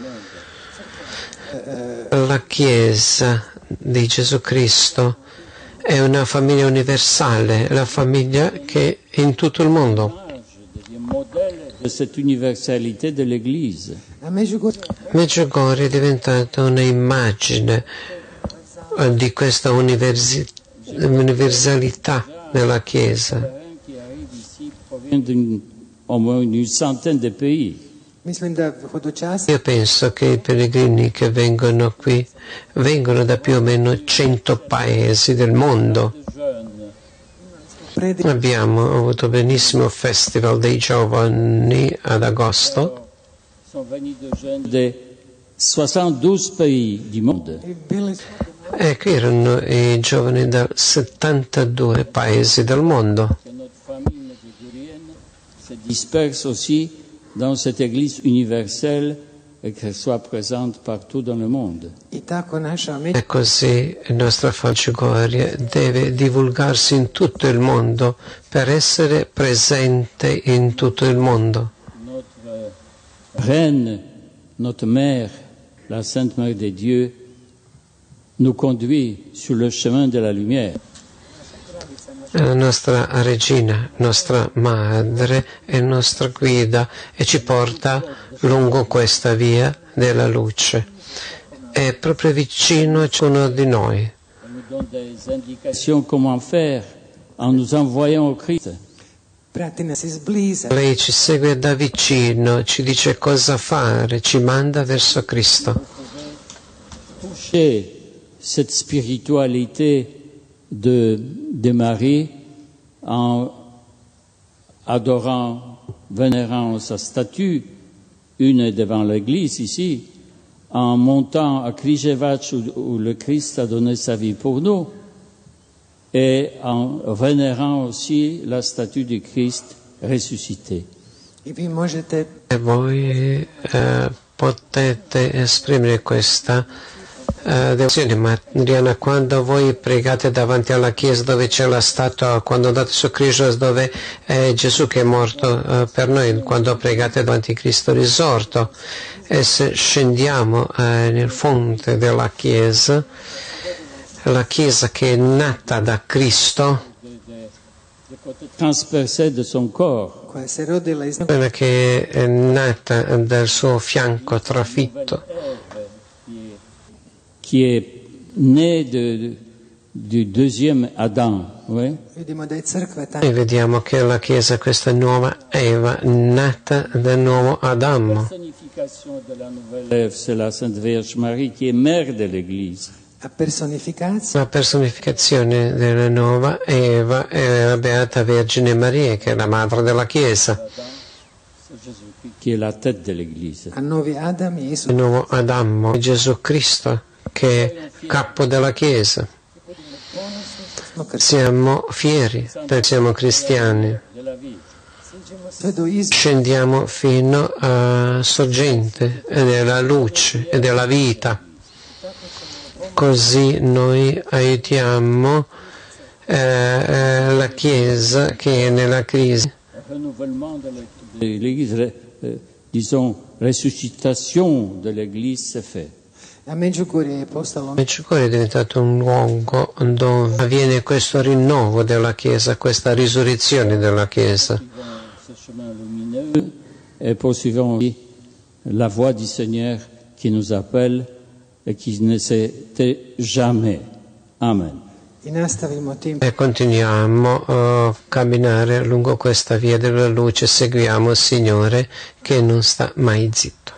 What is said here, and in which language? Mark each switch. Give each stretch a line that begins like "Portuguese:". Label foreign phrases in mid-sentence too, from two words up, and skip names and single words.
Italian: La Chiesa di Gesù Cristo è una famiglia universale, la famiglia che è in tutto il mondo.
French: De cette universalité de l'Église.
Italian: Medjugorje è diventata un'immagine di questa universalità della Chiesa.
French: Qui arrive ici provient au moins une centaine de pays.
Italian: Io penso che i pellegrini che vengono qui vengono da più o meno 100 paesi del mondo. Abbiamo avuto benissimo il Festival dei Giovani ad agosto.
French: Sont venus de jeunes de 72 pays du monde.
Italian: E qui erano i giovani da 72 paesi del mondo.
French: Notre famille medjugorjienne se disperse aussi dans cette Église universelle et qu'elle soit présente partout dans le monde.
Italian: E così la nostra Medjugorje deve divulgarsi in tutto il mondo per essere presente in tutto il mondo.
French: Notre Reine, notre Mère, la Sainte Mère de Dieu, nous conduit sur le chemin de la lumière.
Italian: La nostra regina, nostra madre è nostra guida e ci porta lungo questa via della luce. È proprio vicino a ciascuno di noi.
French: Elle nous donne des indications comment faire en nous envoyant au Christ.
Italian: Lei ci segue da vicino, ci dice cosa fare, ci manda verso Cristo.
French: Toucher cette spiritualité de Marie en adorant, vénérant sa statue, une devant l'église ici, en montant à Križevac où le Christ a donné sa vie pour nous, et en vénérant aussi la statue du Christ ressuscité.
Italian: E voi potete esprimere questa devozione mariana quando voi pregate davanti alla chiesa dove c'è la statua, quando andate su Cristo dove è Gesù che è morto per noi, quando pregate davanti a Cristo risorto, e se scendiamo nel fonte della chiesa, la chiesa che è nata da Cristo,
French: Transpercé de son corps,
Italian: quella che è nata dal suo fianco trafitto,
French: qui est né du deuxième Adam. Oui?
Italian: e vediamo che la Chiesa, questa nuova Eva, nata dal nuovo Adamo.
French: La personnification de la nouvelle Ève, c'est la Sainte Vierge Marie qui est mère de l'Église.
Italian: La personificazione della nuova Eva è la Beata Vergine Maria, che è la madre della Chiesa.
French: C'est Jésus qui est la tête de l'Église.
Italian: Il nuovo Adamo è Gesù Cristo, che è capo della Chiesa. Siamo fieri perché siamo cristiani.
French: De la vie.
Italian: Scendiamo fino a sorgente della luce e della vita. Così noi aiutiamo la Chiesa che è nella crisi.
French: renouvellement de l'Église, disons, ressuscitation de l'Église s'est fait.
Croatian: A Medjugorje je postalo
Italian: Medjugorje è diventato un luogo dove avviene questo rinnovo della Chiesa, questa risurrezione della Chiesa.
French: Ce chemin lumineux et poursuivons la voix du Seigneur qui nous appelle et qui ne s'était jamais. Amen.
Croatian: I nastavimo tim
Italian: E continuiamo a camminare lungo questa via della luce, seguiamo il Signore che non sta mai zitto.